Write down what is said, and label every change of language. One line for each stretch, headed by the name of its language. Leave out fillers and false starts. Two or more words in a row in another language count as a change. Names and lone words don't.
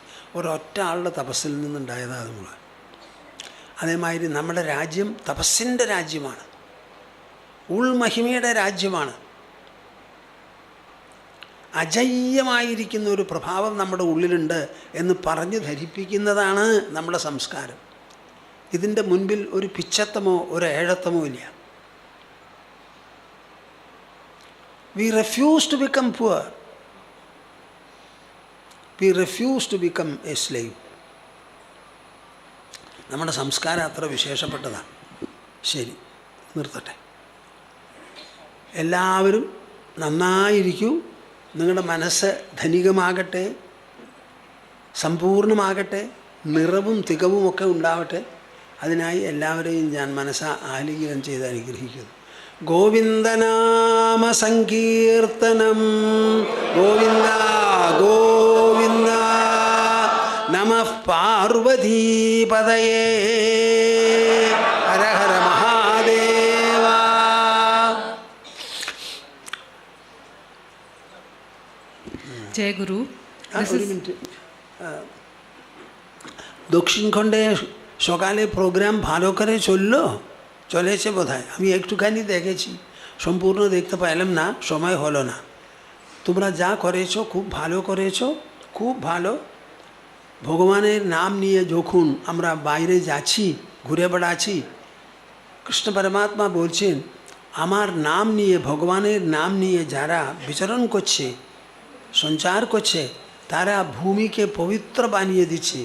Malayalam: ഒരൊറ്റ ആളുടെ തപസ്സിൽ നിന്നുണ്ടായതാണ് അത് മുഴുവൻ. അതേമാതിരി നമ്മുടെ രാജ്യം തപസ്സിൻ്റെ രാജ്യമാണ്, ഉൾമഹിമയുടെ രാജ്യമാണ്. അജയ്യമായിരിക്കുന്ന ഒരു പ്രഭാവം നമ്മുടെ ഉള്ളിലുണ്ട് എന്ന് പറഞ്ഞ് ധരിപ്പിക്കുന്നതാണ് നമ്മുടെ സംസ്കാരം. ഇതിൻ്റെ മുൻപിൽ ഒരു പിച്ചത്തമോ ഒരു ഏഴത്തമോ ഇല്ല.
English: We refuse to become poor. We refuse to become a slave.
Malayalam: നമ്മുടെ സംസ്കാരം അത്ര വിശേഷപ്പെട്ടതാണ്. ശരി, നിർത്തട്ടെ. എല്ലാവരും നന്നായിരിക്കൂ. നിങ്ങളുടെ മനസ്സ് ധനികമാകട്ടെ, സമ്പൂർണ്ണമാകട്ടെ, നിറവും തികവുമൊക്കെ ഉണ്ടാവട്ടെ. അതിനായി എല്ലാവരെയും ഞാൻ മനസ്സാ ആലിംഗനം ചെയ്ത് അനുഗ്രഹിക്കുന്നു. ഗോവിന്ദനാമ സങ്കീർത്തനം. ഗോവിന്ദ ഗോവിന്ദ.
Sanskrit: നമഃ പാർവതീപതയേ. ഹര ഹര മഹാദേവ.
Hindi: जय गुरु।
Malayalam: ഒരു മിനിറ്റ്.
Bangla: দক্ষিণ খণ্ডে সকালে প্রোগ্রাম ভালো করে চলেছে বোধ হয়। আমি একটুখানি দেখেছি, সম্পূর্ণ দেখতে পাইলাম না, সময় হলো না। তোমরা যা করেছো খুব ভালো করেছো, খুব ভালো। ভগবানের নাম নিয়ে যখন আমরা বাইরে যাচ্ছি, ঘুরে বেড়াচ্ছি, কৃষ্ণ পরমাত্মা বলছেন আমার নাম নিয়ে, ভগবানের নাম নিয়ে যারা বিচরণ করছে, সঞ্চার করছে, তারা ভূমিকে পবিত্র বানিয়ে দিচ্ছে।